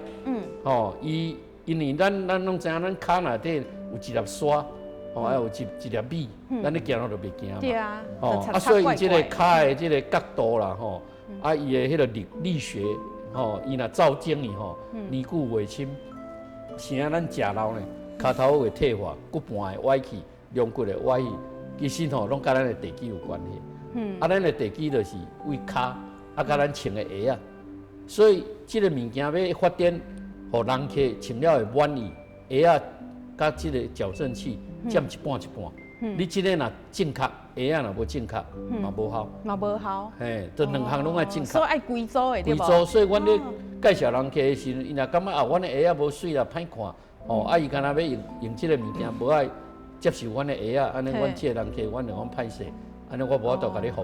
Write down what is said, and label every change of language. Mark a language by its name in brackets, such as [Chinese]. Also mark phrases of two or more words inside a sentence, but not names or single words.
[Min Nan Chinese] 哦，因为咱拢知影，咱骹内底有一粒沙。哦，还有一粒米，咱咧行路就袂惊嘛。对啊。哦，所以伊即个骹的即个角度啦，吼，伊的迄个力学，吼，伊若照经伊吼，年久袂侵。是啊，咱食老呢，骹头会退化，骨盘会歪去，龙骨会歪去，其实吼，拢甲咱的地基有关系。咱的地基就是为骹，甲咱穿的鞋啊。所以即个物件要发展，互人客穿了会满意，鞋啊，甲即个矫正器。占一半一半，你即个若正确，鞋啊若无正确，嘛无效。嘛无效。嘿，这两项拢爱正确。所以爱规组的对无？规组，所以阮咧介绍人客的时阵，伊若感觉啊，阮的鞋啊无水啦，歹看，哦，伊敢若要用即个物件，无爱接受阮的鞋啊，安尼阮即个人客，阮就讲歹势，安尼我无法度甲你服务。